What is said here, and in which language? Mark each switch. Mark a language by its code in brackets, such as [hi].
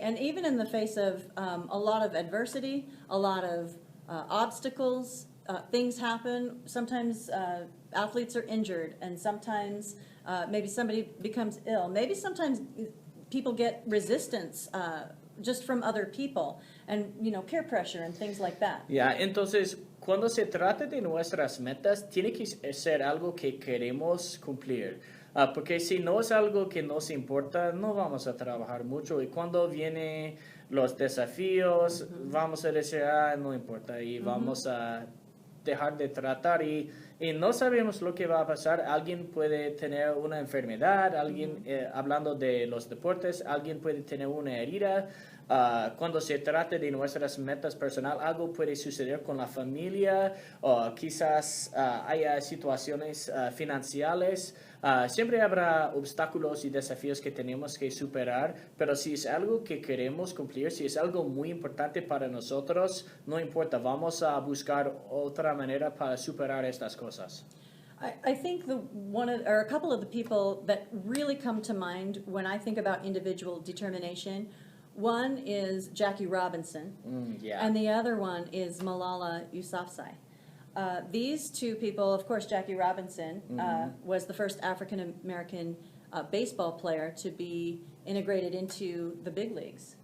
[en] And even in the face of a lot of adversity, a lot of obstacles, things happen. Sometimes athletes are injured, and sometimes maybe somebody becomes ill. Maybe sometimes people get resistance just from other people, and peer pressure and things like that. [es] Ya, entonces, cuando se trata de nuestras metas, tiene que ser algo que queremos cumplir. Porque si no es algo que nos importa, no vamos a trabajar mucho. Y cuando vienen los desafíos, vamos a decir, no importa, y vamos a dejar de tratar. Y no sabemos lo que va a pasar. Alguien puede tener una enfermedad, alguien, hablando de los deportes, alguien puede tener una herida. Cuando se trata de nuestras metas personales, algo puede suceder con la familia, o quizás haya situaciones financieras. Siempre habrá obstáculos y desafíos que tenemos que superar, pero si es algo que queremos cumplir, si es algo muy importante para nosotros, no importa, vamos a buscar otra manera para superar estas cosas. [en] I think a couple of the people that really come to mind when I think about individual determination, one is Jackie Robinson, and the other one is Malala Yousafzai. These two people, of course, Jackie Robinson was the first African-American baseball player to be integrated into the big leagues.